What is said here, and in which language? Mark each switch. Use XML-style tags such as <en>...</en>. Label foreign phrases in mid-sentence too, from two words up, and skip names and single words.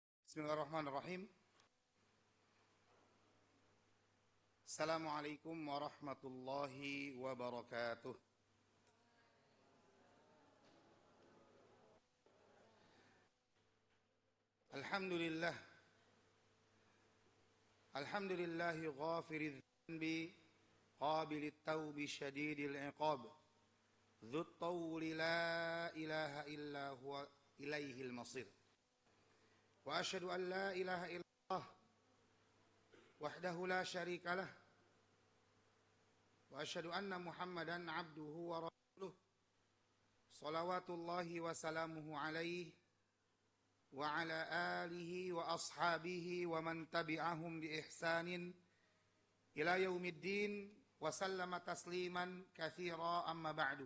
<ar>بسم الله الرحمن الرحيم. السلام عليكم ورحمة الله وبركاته. الحمد لله. الحمد لله غافر الذنب قابل التوب شديد العقاب. ذي الطول لا إله إلا هو إليه المصير. وأشهد أن لا إله إلا الله وحده لا شريك له. وأشهد أن محمدا عبده ورسوله. صلوات الله وسلامه عليه وعلى آله وأصحابه ومن تبعهم بإحسان إلى يوم الدين وسلم تسليما كثيرا أما بعد.</ar>